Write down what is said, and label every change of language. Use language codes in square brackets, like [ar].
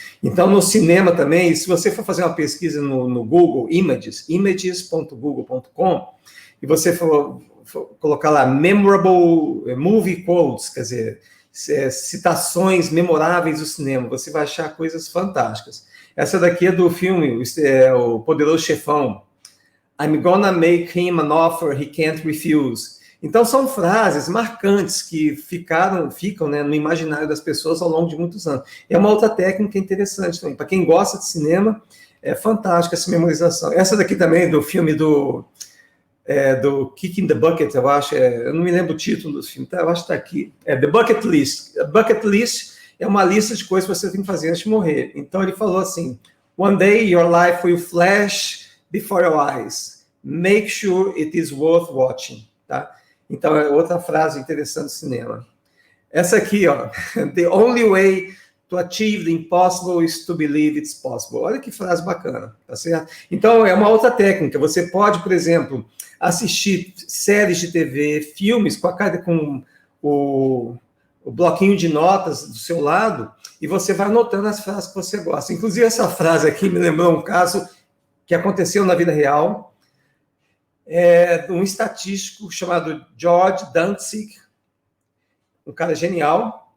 [pt] Então, no cinema também, se você for fazer uma pesquisa no Google, images.google.com, e você for colocar lá, [en] memorable movie quotes, [pt] quer dizer, citações memoráveis do cinema, você vai achar coisas fantásticas. Essa daqui é do filme O Poderoso Chefão. [en] I'm gonna make him an offer he can't refuse. [pt] Então são frases marcantes que ficam, né, no imaginário das pessoas ao longo de muitos anos. É uma outra técnica interessante também. Para quem gosta de cinema, é fantástica essa memorização. Essa daqui também do filme do Kick in the Bucket, eu acho, eu não me lembro o título do filme, tá? Eu acho que está aqui, The Bucket List. A Bucket List é uma lista de coisas que você tem que fazer antes de morrer. Então ele falou assim, [en] one day your life will flash before your eyes. Make sure it is worth watching. [pt] Tá? Então é outra frase interessante do cinema. Essa aqui, ó, [en] the only way to achieve the impossible is to believe it's possible. [pt] Olha que frase bacana, tá certo? Então é uma outra técnica. Você pode, por exemplo, assistir séries de TV, filmes com o bloquinho de notas do seu lado e você vai anotando as frases que você gosta. Inclusive, essa frase aqui me lembrou um caso que aconteceu na vida real, de um estatístico chamado George Dantzig, um cara genial.